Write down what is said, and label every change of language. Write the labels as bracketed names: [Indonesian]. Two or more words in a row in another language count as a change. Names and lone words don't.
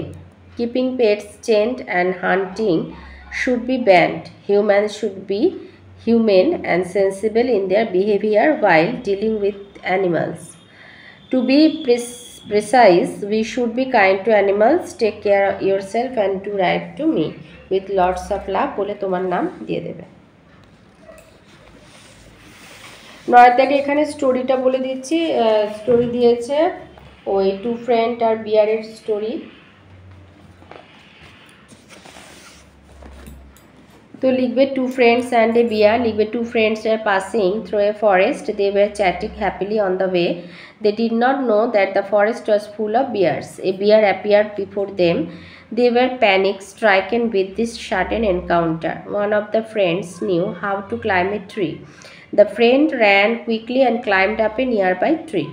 [English] Keeping pets chained and hunting should be banned. Humans should be humane and sensible in their behavior while dealing with animals. To be precise. We should be kind to animals. Take care of yourself and do write to me with lots of love [Bangla] বলে তোমার নাম দিয়ে দেবে। নয়দাকে এখানে স্টোরিটা বলে দিচ্ছি। স্টোরি দিয়েছে ওই [English] two friend [Bangla] আর বিয়ারের স্টোরি। তো লিখবে [English] two friends and a bear. लिखबे two friends were passing through a forest. They were chatting happily on the way. They did not know that the forest was full of bears. A bear appeared before them. They were panic stricken with this sudden encounter. One of the friends knew how to climb a tree. The friend ran quickly and climbed up a nearby tree.